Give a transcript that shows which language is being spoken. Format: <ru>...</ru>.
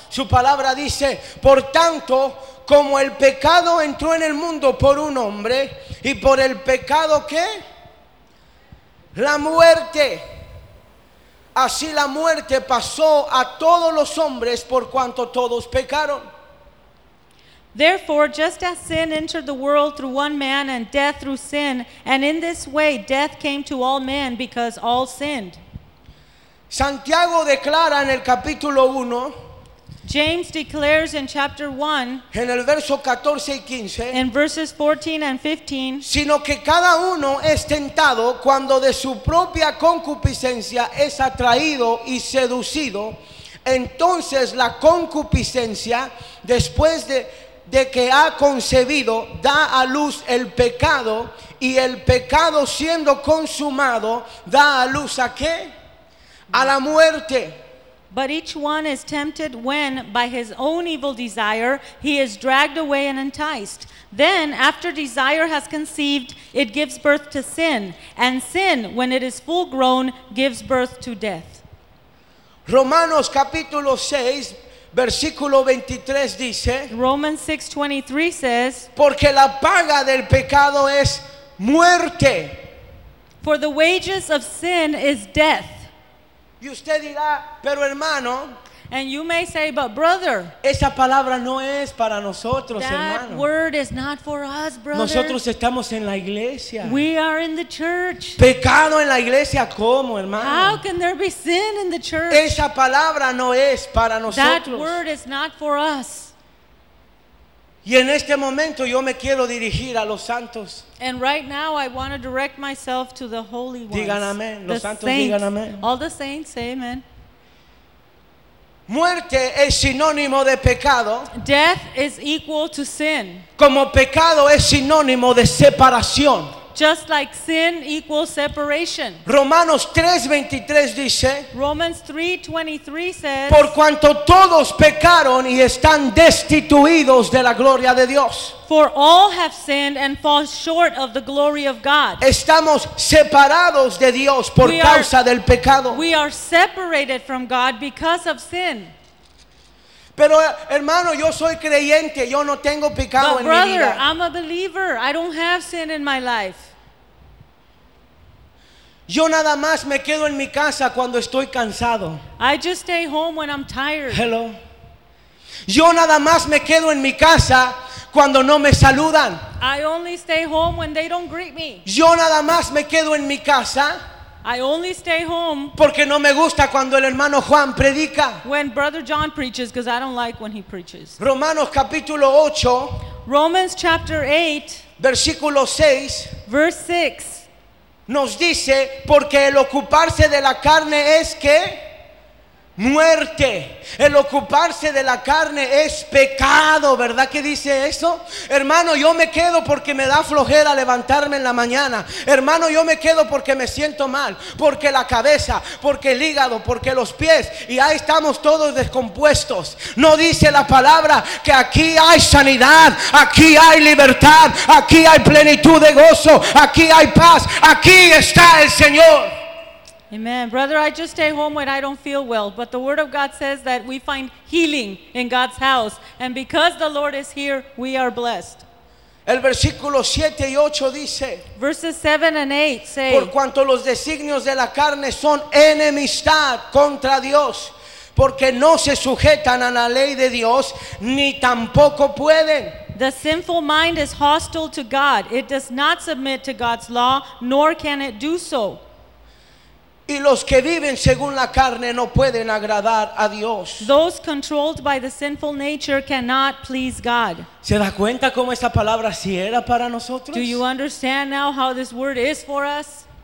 <es>Su palabra dice, por tanto, como el pecado entró en el mundo por un hombre, y por el pecado ¿qué? La muerte. Así la muerte pasó a todos los hombres por cuanto todos pecaron.</es> <en>Therefore, just as sin entered the world through one man and death through sin, and in this way death came to all men because all sinned.</en> <es>Santiago declara en el capítulo 1.</es> <en>James declares in chapter 1.</en> <es>En el verso 14 y 15.</es> <en>In verses 14 and 15.</en> <es>Sino que cada uno es tentado cuando de su propia concupiscencia es atraído y seducido. Entonces la concupiscencia, después de que ha concebido, da a luz el pecado, y el pecado siendo consumado da a luz ¿a qué? A la muerte.</es> <en>But each one is tempted when by his own evil desire he is dragged away and enticed. Then after desire has conceived, it gives birth to sin, and sin, when it is full grown, gives birth to death.</en> <es>Romanos capítulo 6 versículo 23 dice,</es> <en>Romans 6:23 says,</en> <es>porque la paga del pecado es muerte.</es> <en>For the wages of sin is death.</en> <es>Y usted dirá, pero hermano,</es> <en>and you may say, but brother,</en> <es>esa palabra no es para nosotros,</es> <en>that</en> <es>hermano.</es> <en>That word is not for us, brother.</en> <es>Nosotros estamos en la iglesia.</es> <en>We are in the church.</en> <es>Pecado en la iglesia, ¿cómo, hermano?</es> <en>How can there be sin in the church?</en> <es>Esa palabra no es para nosotros.</es> <en>That word is not for us.</en> <es>Y en este momento yo me quiero dirigir a los santos.</es> <en>And right now I want to direct myself to the holy ones.</en> <es>Digan amén. Los santos, digan amén.</es> <en>All the saints, say amen.</en> <es>Muerte es sinónimo de pecado.</es> <en>Death is equal to sin.</en> <es>Como pecado es sinónimo de separación.</es> <en>Just like sin equals separation.</en> <es>Romanos 3:23 dice,</es> <en>Romans 3:23 says,</en> <es>por cuanto todos pecaron y están destituidos de la gloria de Dios.</es> <en>For all have sinned and fall short of the glory of God.</en> <es>Estamos separados de Dios por causa del pecado.</es> <en>We are separated from God because of sin.</en> <es>Pero hermano, yo soy creyente, yo no tengo pecado</es> <en>but</en> <es>en</es> <en>brother,</en> <es>mi vida.</es> <en>I'm a believer. I don't have sin in my life. Yo nada más me quedo en mi casa cuando estoy cansado. I just stay home when I'm tired. Hello.</en> <es>Yo nada más me quedo en mi casa cuando no me saludan.</es> <en>I only stay home when they don't greet me.</en> <es>Yo nada más me quedo en mi casa.</es> <en>I only stay home</en> <es>porque no me gusta cuando el hermano Juan predica.</es> <en>When Brother John preaches, because I don't like when he preaches.</en> <es>Romanos capítulo 8.</es> <en>Romans chapter 8.</en> <es>Versículo 6.</es> <en>Verse 6.</en> <es>Nos dice, porque el ocuparse de la carne es ¿qué? Muerte. El ocuparse de la carne es pecado, ¿verdad que dice eso? Hermano, yo me quedo porque me da flojera levantarme en la mañana. Hermano, yo me quedo porque me siento mal, porque la cabeza, porque el hígado, porque los pies, y ahí estamos todos descompuestos. No dice la palabra que aquí hay sanidad, aquí hay libertad, aquí hay plenitud de gozo, aquí hay paz, aquí está el Señor.</es> <en>Amen. Brother, I just stay home when I don't feel well. But the Word of God says that we find healing in God's house. And because the Lord is here, we are blessed.</en> <es>El versículo 7 y 8 dice,</es> <en>verses 7 and 8 say,</en> <es>por cuanto los designios de la carne son enemistad contra Dios, porque no se sujetan a la ley de Dios, ni tampoco pueden.</es> <en>The sinful mind is hostile to God. It does not submit to God's law, nor can it do so.</en> <es>Y los que viven según la carne no pueden agradar a Dios.</es> <en>Those controlled by the sinful nature cannot please God.</en> <es>¿Se da cuenta cómo esta palabra sí era para nosotros?</es> <en>Do you understand now how this word is for us?</en>